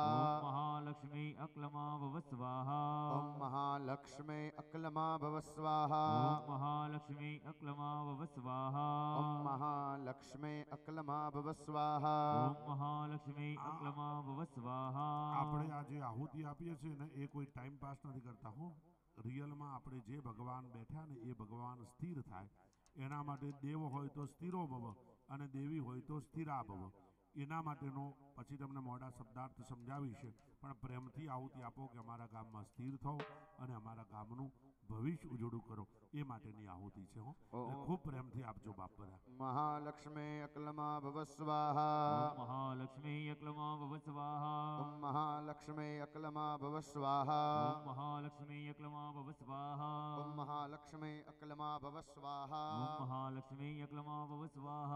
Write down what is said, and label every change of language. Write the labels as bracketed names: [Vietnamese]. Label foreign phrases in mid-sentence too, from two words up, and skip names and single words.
[Sanskrit] ओम महालक्ष्मी अक्लमा भव स्वाहा ओम महालक्ष्मी अक्लमा भव स्वाहा ओम महालक्ष्मी अक्लमा भव स्वाहा ओम महालक्ष्मी अक्लमा भव स्वाहा ओम महालक्ष्मी अक्लमा भव स्वाहा [Gujarati] આપણે આ જે આહુતિ આપીએ છીએ ને એ કોઈ [English] time pass [Gujarati] નથી કરતા હો રિયલમાં આપણે જે ભગવાન બેઠા ને એ ભગવાન સ્થિર થાય એના માટે દેવ હોય તો [Sanskrit] સ્થિરો ભવ [Gujarati] અને દેવી હોય તો [Sanskrit] સ્થિરા ભવ [Gujarati] એના માટેનો પછી તમને મોડા શબ્દાર્થ સમજાવીશ પણ પ્રેમથી આહુતિ આપો કે અમારા ગામમાં સ્થિર થાઓ અને અમારા ગામનું ભવિષ્ય ઉજળું કરો એ માટેની આહુતિ છે હો એટલે ખૂબ પ્રેમથી આપજો બાપ બધા [Sanskrit] महालक्ष्मी अक्लमा भव स्वाहा ओम महालक्ष्मी अक्लमा भव स्वाहा ओम महालक्ष्मी अक्लमा भव स्वाहा ओम महालक्ष्मी अक्लमा भव स्वाहा ओम महालक्ष्मी अक्लमा भव स्वाहा ओम महालक्ष्मी अक्लमा भव स्वाहा